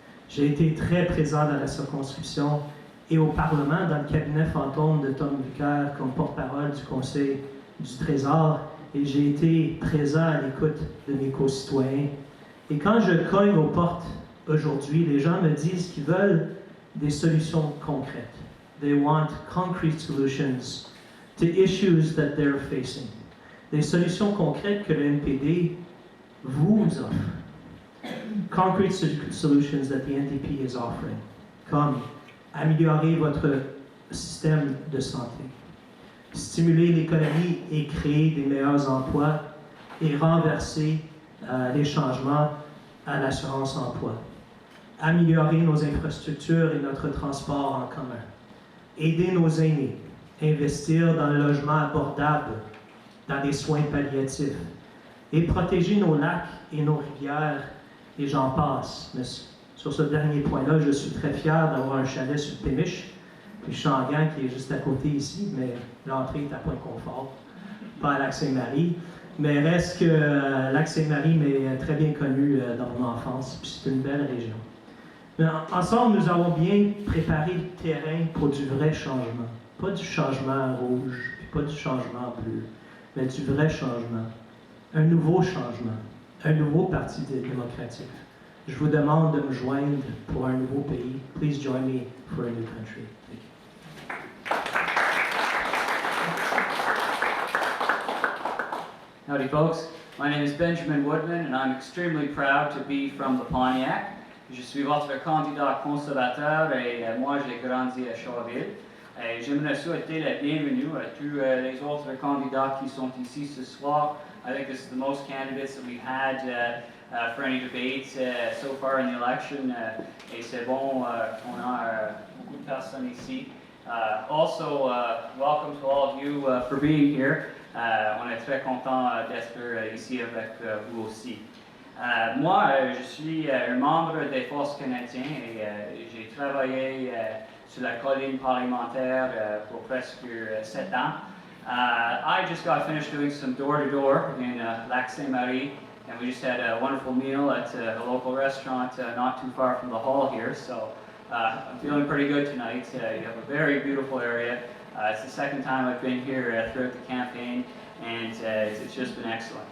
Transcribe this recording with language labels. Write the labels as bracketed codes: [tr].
[fr] J'ai été très présent dans la circonscription et au Parlement, dans le cabinet fantôme de Tom Bucquer comme porte-parole du Conseil du Trésor, et j'ai été présent à l'écoute de mes concitoyens. Et quand je cogne aux portes aujourd'hui, les gens me disent qu'ils veulent des solutions concrètes. [en] They want concrete solutions to issues that they're facing. [fr] Des solutions concrètes que le NPD vous offre. [en] Concrete solutions that the NDP is offering. [fr] Comme améliorer votre système de santé, stimuler l'économie et créer des meilleurs emplois et renverser les changements à l'assurance-emploi. Améliorer nos infrastructures et notre transport en commun. Aider nos aînés. Investir dans le logement abordable, dans les soins palliatifs. Et protéger nos lacs et nos rivières, et j'en passe. Mais sur ce dernier point-là, je suis très fier d'avoir un chalet sur Pémiche, puis Changan qui est juste à côté ici, mais l'entrée est à point confort, pas à Lac-Sainte-Marie. Mais reste que Lac-Sainte-Marie m'est très bien connu dans mon enfance, puis c'est une belle région. Mais ensemble, nous avons bien préparé le terrain pour du vrai changement. Pas du changement rouge, puis pas du changement bleu, mais du vrai changement. Un nouveau changement, un nouveau parti démocratique. Je vous demande de me joindre pour un nouveau pays. [en] Please join me for a new country. Thank you. Howdy folks, my name is Benjamin Woodman and I'm extremely proud to be from the Pontiac. [fr] Je suis votre candidat conservateur et moi j'ai grandi à Shawville. J'aimerais souhaiter la bienvenue à tous les autres candidats qui sont ici ce soir. [en] I think this is the most candidates that we've had for any debates so far in the election. [fr] Et c'est bon qu'on a beaucoup de personnes ici. [en] Also, welcome to all of you for being here. [fr] On est très content d'être ici avec vous aussi. Moi, je suis un membre des Forces canadiennes et j'ai travaillé sur la colline parlementaire pour presque 7 ans. [en] I just got finished doing some door-to-door in Lac-Saint-Marie, and we just had a wonderful meal at a local restaurant not too far from the hall here, so I'm feeling pretty good tonight. You have a very beautiful area. It's the second time I've been here throughout the campaign, and it's just been excellent.